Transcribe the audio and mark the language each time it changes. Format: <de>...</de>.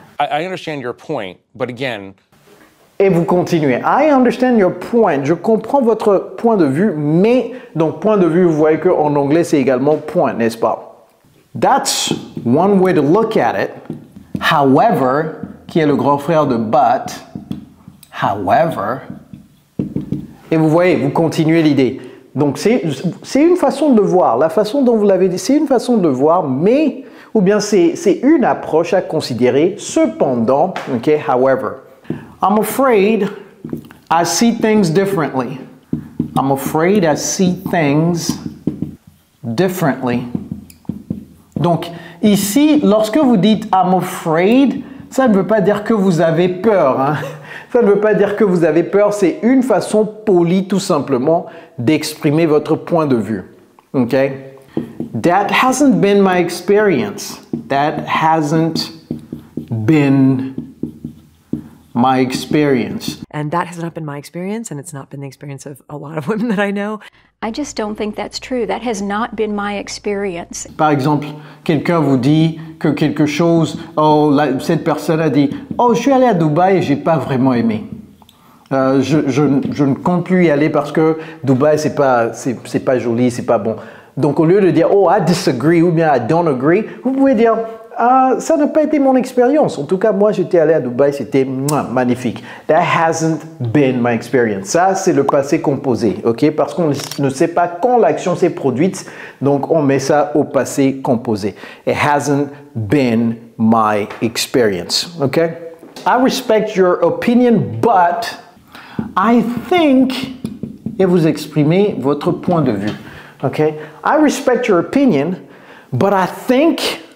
<en>I understand your point, but again.</en> <fr>Et vous continuez.</fr> <en>I understand your point.</en> <fr>Je comprends votre point de vue, mais, donc point de vue, vous voyez qu'en anglais, c'est également point, n'est-ce pas?</fr> <en>That's one way to look at it.</en> <fr>However, qui est le grand frère de but, however, et vous voyez, vous continuez l'idée. Donc, c'est une façon de voir. La façon dont vous l'avez dit, c'est une façon de voir, mais, ou bien c'est une approche à considérer. Cependant, ok, however.</fr> <en>I'm afraid I see things differently. I'm afraid I see things differently.</en> <fr>Donc, ici, lorsque vous dites</fr> <en>I'm afraid,</en> <fr>ça ne veut pas dire que vous avez peur. Hein? Ça ne veut pas dire que vous avez peur, c'est une façon polie tout simplement d'exprimer votre point de vue. Ok?</fr> <en>That hasn't been my experience. That hasn't been my experience. And that has not been my experience, and it's not been the experience of a lot of women that I know. I just don't think that's true. That has not been my experience.</en> <fr>Par exemple, quelqu'un vous dit que quelque chose, cette personne a dit « Oh, je suis allé à Dubaï et j'ai pas vraiment aimé. Je ne compte plus y aller parce que Dubaï, c'est pas joli, c'est pas bon. » Donc au lieu de dire</fr> <en>oh I disagree</en> <fr>ou bien</fr> <en>I don't agree,</en> <fr>vous pouvez dire ça n'a pas été mon expérience. En tout cas, moi j'étais allé à Dubaï, c'était magnifique.</fr> <en>That hasn't been my experience.</en> <fr>Ça c'est le passé composé, ok? Parce qu'on ne sait pas quand l'action s'est produite, donc on met ça au passé composé.</fr> <en>It hasn't been my experience, ok? I respect your opinion, but I think,</en> <fr>et vous exprimez votre point de vue.</fr> <en>Okay? I respect your opinion, but I think ...</en>